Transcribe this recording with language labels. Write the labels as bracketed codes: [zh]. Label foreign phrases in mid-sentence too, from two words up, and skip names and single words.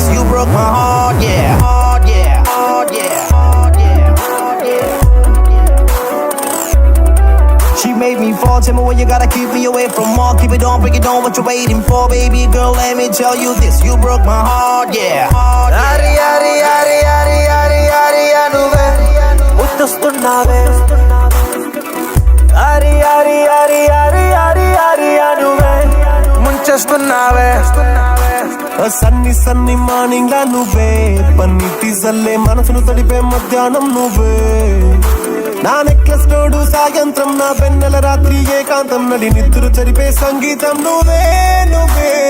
[en] You broke my heart, yeah. Heart, yeah. Heart, yeah. Heart, yeah. Heart, yeah. She made me fall, tell me what you gotta keep me away from all. Keep it on, bring it on, what you waiting for? Baby girl, let me tell you this. You broke my heart, yeah. Heart, yeah. [te] అరి అరి అరి అరి అరి అరి అనువే ముట్టుస్తుందవే అరి అరి అరి అరి అరి అరి అనువే ముంచేస్తుందవే [en] sunny sunny morning [te] లా నువ్వే పన్నీటి జల్లే మనసును తడిపే మధ్యాహ్నం నువ్వే నా నెక్లెస్ తోడు సాయంత్రం నా వెన్నెల రాత్రి ఏకాంతం నడి నిద్దురు చరిపే సంగీతం నువ్వే నువ్వే